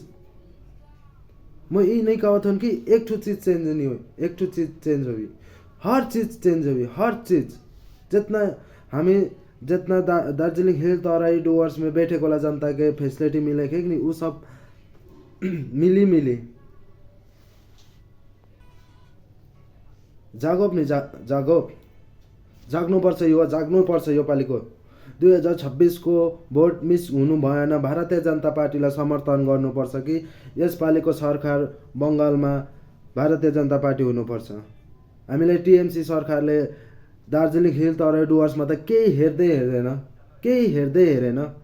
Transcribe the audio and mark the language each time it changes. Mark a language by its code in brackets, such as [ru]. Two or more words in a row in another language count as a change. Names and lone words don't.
[hi] मैं ये नहीं कहत हूँ कि एक ठो चीज चेंज नहीं हुई, एक ठो चीज चेंज हुई, हर चीज चेंज हुई, हर चीज। जितना दार्जिलिंग हिल तराई डुवर्स में बैठे वाला जनता के फैसिलिटी मिले कि नहीं वो सब मिली। [ne] जागोप नहीं जागोप, जाग्नुपर्छ युवा, जाग्नुपर्छ यो पालिको 2026 को भोट मिस हुनु भएन। भारतीय जनता पार्टीलाई समर्थन गर्नुपर्छ कि यसपालिको सरकार बङ्गालमा भारतीय जनता पार्टी हुनुपर्छ। हामीलाई टिएमसी सरकारले दार्जिलिङ हिल तराई डुवर्समा त केही हेर्दै हेरेन।